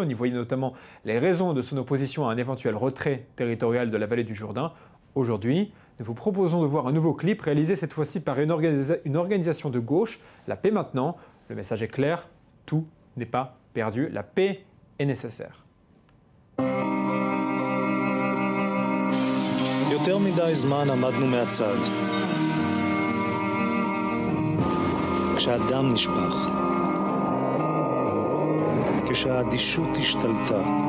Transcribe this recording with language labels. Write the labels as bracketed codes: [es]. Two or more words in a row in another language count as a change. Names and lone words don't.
[fr] On y voyait notamment les raisons de son opposition à un éventuel retrait territorial de la vallée du Jourdain. Aujourd'hui, nous vous proposons de voir un nouveau clip réalisé cette fois-ci par une organisation de gauche, La Paix Maintenant. Le message est clair, tout n'est pas perdu, la paix est nécessaire. [he] יותר מדי זמן עמדנו מהצד. כשהדם נשפך. כשהאדישות השתלטה.